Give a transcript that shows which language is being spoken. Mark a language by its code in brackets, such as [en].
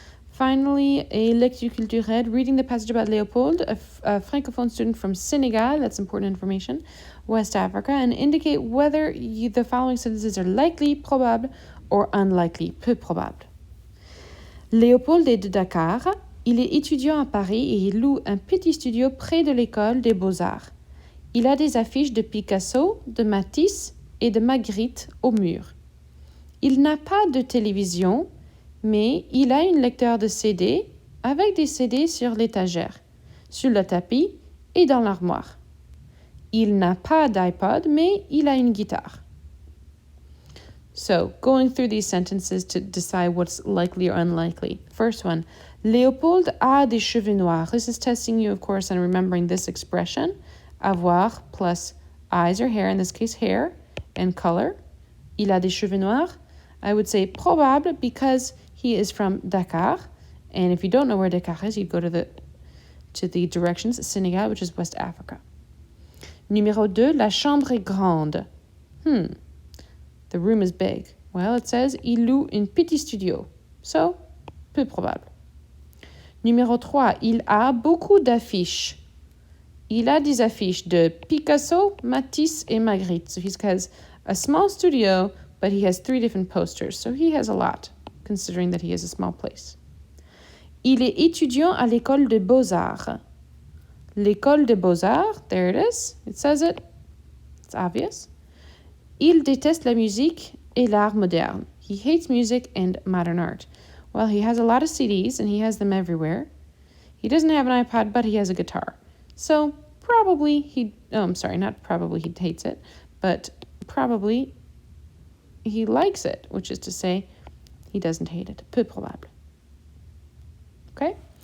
[en] Finally, a [fr] lecture culturelle, [en] reading the passage about Léopold, a francophone student from Senegal, that's important information, West Africa, and indicate whether the following sentences are likely, probable, or unlikely, [fr] peu probable. Léopold est de Dakar. Il est étudiant à Paris et il loue un petit studio près de l'école des Beaux-Arts. Il a des affiches de Picasso, de Matisse et de Magritte au mur. Il n'a pas de télévision, mais il a un lecteur de CD avec des CD sur l'étagère, sur le tapis et dans l'armoire. Il n'a pas d'iPod, mais il a une guitare. [en] So, going through these sentences to decide what's likely or unlikely. First one, [fr] Léopold a des cheveux noirs. [en] This is testing you, of course, on remembering this expression. Avoir plus eyes or hair, in this case hair, and color. [fr] Il a des cheveux noirs. [en] I would say probable because he is from Dakar, and if you don't know where Dakar is, you'd go to the directions Senegal, which is West Africa. [fr] Numéro 2, la chambre est grande. [en] The room is big. Well, it says [fr] il loue un petit studio, [en] so [fr] peu probable. Numéro 3, il a beaucoup d'affiches. Il a des affiches de Picasso, Matisse, et Magritte. [en] So he has a small studio, but he has 3 different posters, so he has a lot, considering that he is a small place. [fr] Il est étudiant à l'école des Beaux-Arts. L'école des Beaux-Arts, [en] there it is. It says it. It's obvious. [fr] Il déteste la musique et l'art moderne. [en] He hates music and modern art. Well, he has a lot of CDs, and he has them everywhere. He doesn't have an iPod, but he has a guitar. So probably not probably he hates it, but probably he likes it, which is to say he doesn't hate it. [fr] Peu probable. [en] Okay?